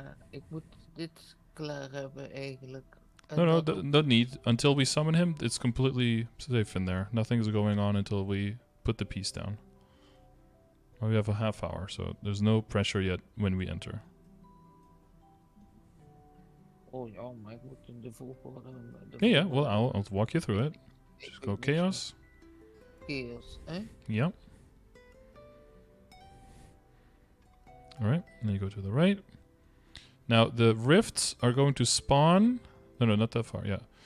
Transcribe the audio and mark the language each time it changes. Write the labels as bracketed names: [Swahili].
[Dutch] ik moet dit klaar hebben eigenlijk. En [English] No, [Dutch] dat ook. [English] no need. Until we summon him, it's completely safe in there. Nothing's going on until we put the piece down. Well, we have a half hour, so there's no pressure yet when we enter. [Dutch] Oh ja, maar ik moet in de volgorde. [English] Yeah, well, I'll walk you through it. Just go chaos. [Dutch] Chaos, hè? [English] Yep. Alright, and then you go to the right. Now, the rifts are going to spawn... No, not that far, yeah.